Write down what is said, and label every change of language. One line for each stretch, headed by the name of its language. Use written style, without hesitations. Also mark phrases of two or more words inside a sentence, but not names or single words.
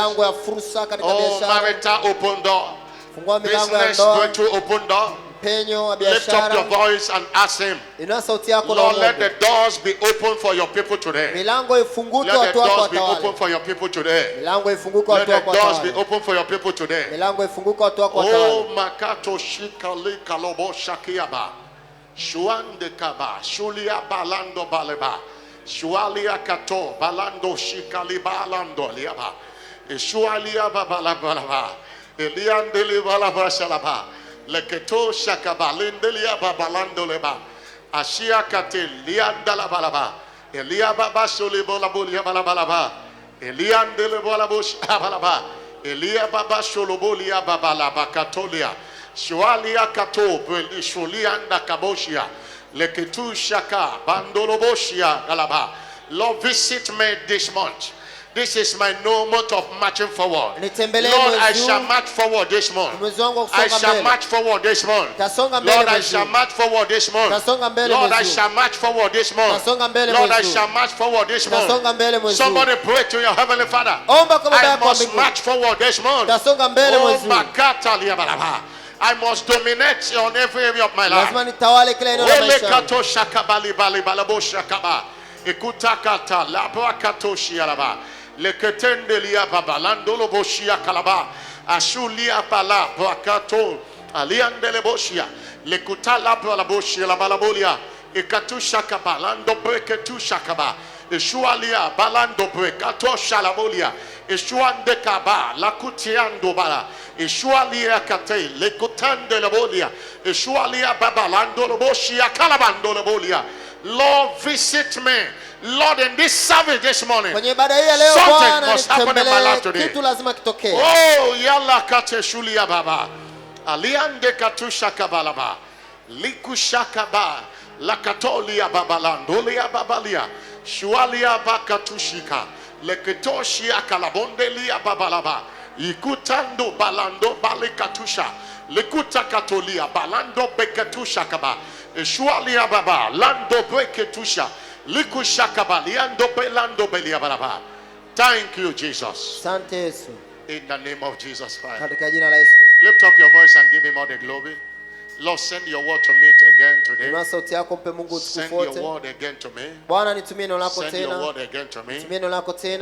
English: Oh, marital open door. Business breakthrough open door. Lift up your voice and ask him, Lord, let the doors be open for your people today. Let the doors be open for your people today. Let the doors be open for your people today. Oh, Makato Shikali Kalobo Shakiaba. Shuande Kaba. Shulia Balando Baleba. Shualia Kato. Balando Shikali Balando Liaba. Shualia Babalabalaba. Eliandeli Balaba Shalaba. Leketo shakaba lindelia babalando leba ashia kate liandala balaba elia baba sholibola bolia balabalaba eliandele bolabush balaba elia baba sholobolia babalaba katolia shualia kato beli shulianda kaboshia leketu shaka bandoloboshia galaba. Lord, visit me this month. This is my no month of marching forward. Lord, I shall march forward this month. I shall march forward this month. Lord, I shall march forward this month. Lord, I shall march forward this month. Lord, I shall march forward this month. Somebody pray to your heavenly Father. I must march forward this month. Oh, Makata Liabalaba. I must dominate on every area of my life. Olekato shakabali bali balabo shakaba. Ekutakata labakato shialaba. Leketende liya babalando loboshia kalaba. Ashulia bala bakato aliandele boshia. Lekutala balaboshia la balabolia. Ekatu shakabalando breketu shakaba. Eshualia balando brekato shalabolia. Eshuande kaba lakutiando bala. Eshualia kate lekutande labolia. Eshualia babalando loboshia kalabando labolia. Lord, visit me. Lord, in this service this morning, something must happen in my life today. Oh, yalla kate shulia baba. Aliande katusha kabalaba. Likushaka ba. Lakatolia babalando. Lia babalia. Shualia bakatushika. Leketoshia kalabonde lia babalaba. Ikutando balando balikatusha. Likuta katolia balando beketusha kaba. Shualia baba lando beketusha. Likushakaba liando belando belia balaba. Thank you, Jesus. In the name of Jesus Christ. Lift up your voice and give him all the glory. Lord, send your word to me again today. Send your word again to me. Send your word again to me.